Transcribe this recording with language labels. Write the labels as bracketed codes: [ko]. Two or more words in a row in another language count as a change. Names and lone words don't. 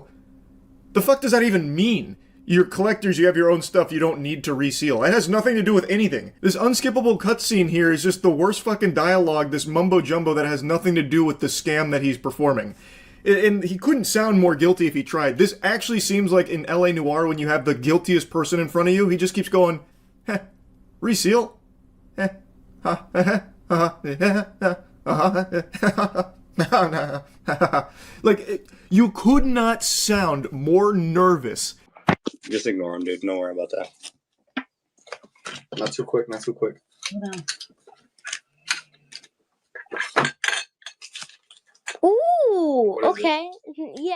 [en] The fuck does that even mean? You're collectors, you have your own stuff, you don't need to reseal. It has nothing to do with anything. This unskippable cutscene here is just the worst fucking dialogue, this mumbo-jumbo that has nothing to do with the scam that he's performing. And he couldn't sound more guilty if he tried. This actually seems like in LA Noire when you have the guiltiest person in front of you. He just keeps going, heh, reseal? Heh, ha, heh, ha, like, you could not sound more nervous. Just ignore him, dude. Don't worry about that. Not too quick, not too quick. Hold on. Ooh, okay. Yes.